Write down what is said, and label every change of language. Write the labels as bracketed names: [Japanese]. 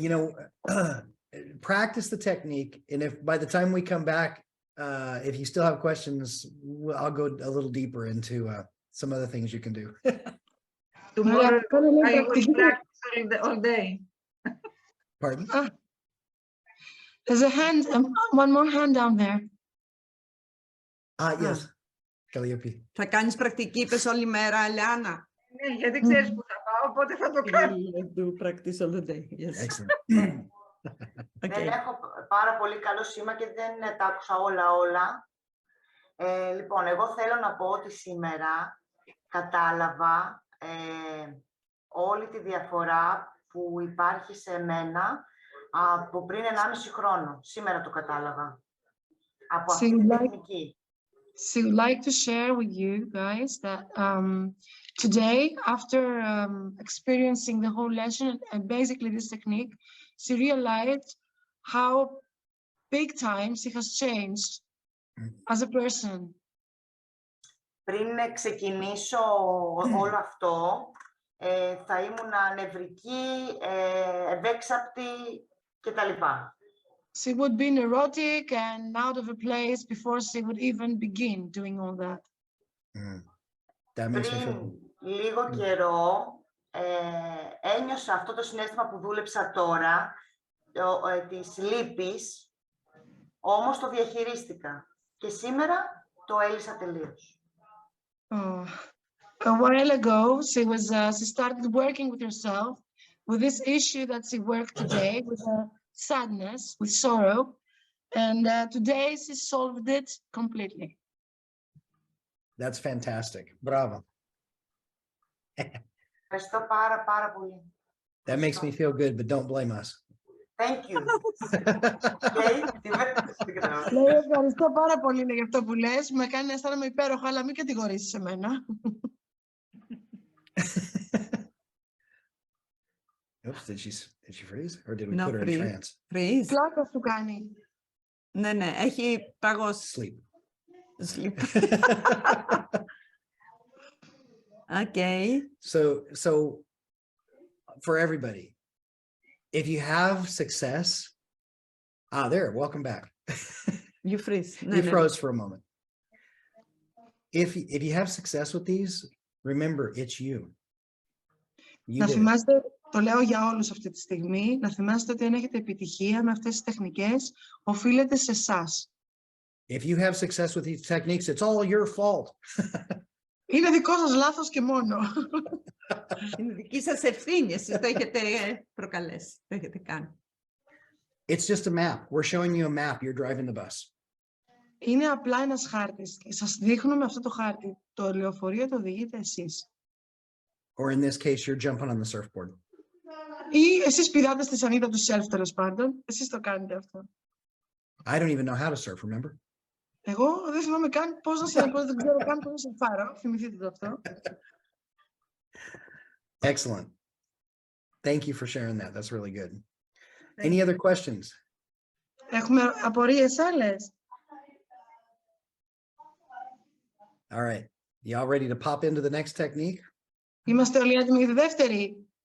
[English] you know, practice the technique. And if by the time we come back, if you still have questions, I'll go a little deeper into some other things you can do. Tomorrow, I will practice all day. Pardon? There's a hand, one more hand down there. Yes. Calliope. [Greek] Θα κάνεις πρακτική, είπες, όλη μέρα, Ελεάνα. Ναι, γιατί ξέρεις που θα πάω, οπότε θα το κάνω. [English] Do practice all the day. Yes. Excellent. [Greek] Δεν έχω πάρα πολύ καλό σήμα και δεν τα άκουσα όλα. Λοιπόν, εγώ θέλω να πω ότι σήμερα κατάλαβα όλη τη διαφορά που υπάρχει σε μένα από πριν 1,5 χρόνο. Σήμερα το κατάλαβα. Από αυτή την τεχνική. [English] So I'd like to share with you guys that today, after experiencing the whole lesson and basically this technique, she realized how big time she has changed as a person. [Greek] Πριν ξεκινήσω όλο αυτό, θα ήμουν νευρική, ευέξαπτη κτλ. [English] She would be neurotic and out of a place before she would even begin doing all that. That makes me feel... [Greek] Πριν λίγο καιρό ένιωσα αυτό το συναίσθημα που δούλεψα τώρα, της λύπης, όμως το διαχειρίστηκα και σήμερα το έλυσα τελείως. [English] A while ago, she started working with herself with this issue that she worked today with sadness, with sorrow, and today she solved it completely. That's fantastic. Bravo. [Greek] Ευχαριστώ πάρα πολύ. [English] That makes me feel good, but don't blame us. Thank you. Okay. [Greek] Λέει ευχαριστώ πάρα πολύ για αυτό που λες. Με κάνει να αισθάνομαι υπέροχα, αλλά μην κατηγορήσεις εμένα. [English] Oops, did she freeze? Or did we No, put her in freeze. trance? Freeze. [Greek] Πλάκα σου κάνει. Ναι, ναι, έχει παγώσει. [English] Sleep. Sleep. Okay. So for everybody, if you have success, there, welcome back. You freeze. [Greek] Ναι, [English] You [Greek] ναι. [English] froze for a moment. If you have success with these, remember it's you. You [Greek] Να [English] did it. [Greek] θυμάστε, το λέω για όλους αυτή τη στιγμή, να θυμάστε ότι αν έχετε επιτυχία με αυτές τις τεχνικές, οφείλεται σε εσάς. [English] If you have success with these techniques, it's all your fault. [Greek] Είναι δικό σας λάθος και μόνο. Είναι δική σας ευθύνη. Εσείς το έχετε προκαλέσει. Το έχετε κάνει. [English] It's just a map. We're showing you a map. You're driving the bus. [Greek] Είναι απλά ένας χάρτης. Σας δείχνουμε αυτό το χάρτη. Το λεωφορείο το οδηγείτε εσείς. [English] Or in this case, you're jumping on the surfboard. [Greek] Ή εσείς πηδάτε στη σανίδα του self, τέλος πάντων. Εσείς το κάνετε αυτό. [English] I don't even know how to surf, remember? [Greek] Εγώ δεν θυμάμαι καν πώς να σε δεν ξέρω καν πώς να σε πάρω. Θυμηθείτε το αυτό. [English] Excellent. Thank you for sharing that. That's really good. Any other questions? [Greek] Έχουμε απορίες άλλες? [English] All right. Y'all ready to pop into the next technique? [Greek] Είμαστε όλοι έτοιμοι για τη δεύτερη.